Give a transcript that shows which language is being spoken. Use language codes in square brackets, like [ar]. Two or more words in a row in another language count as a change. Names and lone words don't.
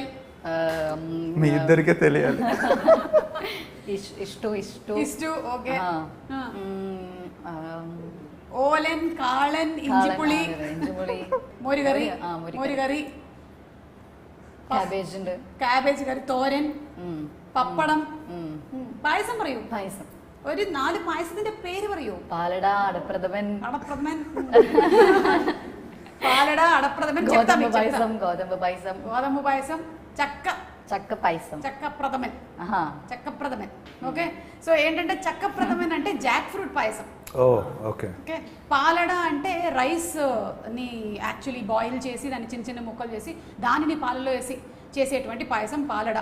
[te] మీ ఇద్దరికే తెలియాలి. [en] list okay. [ml] ఓలెన్, కాళన్, ఇంజిపుళి, మోరిగరి, [en] cabbage curry, [ml] തോരൻ, പപ്പടം, പായസം പറയൂ. ഒരു 4 പായസത്തിന്റെ പേര് പറയൂ. പാലട, അടപ്രഥമൻ, പാലട, അടപ്രഥമൻ, ഗോതമ്പ് പായസം, చక్కప్రథమన్. [te] ఓకే, సో ఏంటంటే చక్కప్రథమన్ అంటే [en] jack fruit [te] పాయసం. ఓకే. పాలడ అంటే రైస్ ని యాక్చువల్లీ బాయిల్ చేసి దాన్ని చిన్న చిన్న ముక్కలు చేసి దానిని పాలలో వేసి చేసేటువంటి పాయసం పాలడ.